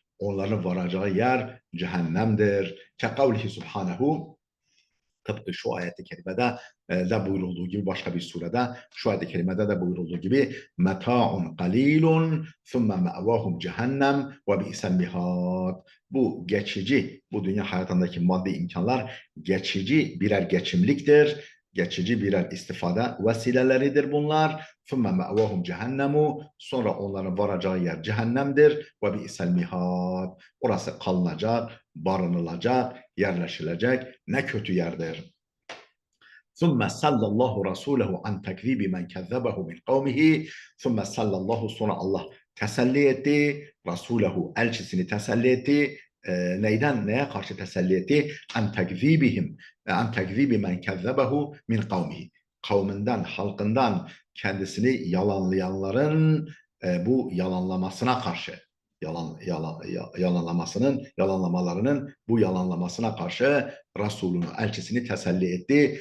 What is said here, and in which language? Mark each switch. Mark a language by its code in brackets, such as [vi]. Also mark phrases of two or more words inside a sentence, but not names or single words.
[tr] Onların varacağı yer cehennemdir. [ar] كقوله سبحانه, [tr] tıpkı şu ayet-i kerimede de buyurulduğu gibi, başka bir surede şu ayet-i kerimede de buyurulduğu gibi [ar] متاع قليل ثم مأواهم جهنم وبئس المهاد. [tr] Bu geçici, bu dünya hayatındaki maddi imkanlar geçici birer geçimliktir. Geçici birer istifade vesileleridir bunlar. [ar] ثُمَّ مَأْوَاهُمْ جهنم, [tr] sonra onların varacağı yer cehennemdir. [ar] وَبِئْسَ الْمِهَادِ, [tr] orası kalınacak, barınılacak, yerleşilecek ne kötü yerdir. [ar] ثُمَّ سَلَّ اللّٰهُ رَسُولَهُ عَنْ تَكْذِيبِ مَنْ كَذَّبَهُ مِنْ قَوْمِهِ. ثُمَّ سَلَّ اللّٰهُ, [tr] sonra Allah teselli etti. Rasulehu, elçisini teselli etti. Neye karşı teselli etti? [ar] عن تكذيبهم، عن تكذيب من كذبه من قومه. [tr] Kavminden, halkından kendisini yalanlayanların bu yalanlamasına karşı, yalanlamalarının bu yalanlamasına karşı Resulünü, elçisini teselli etti.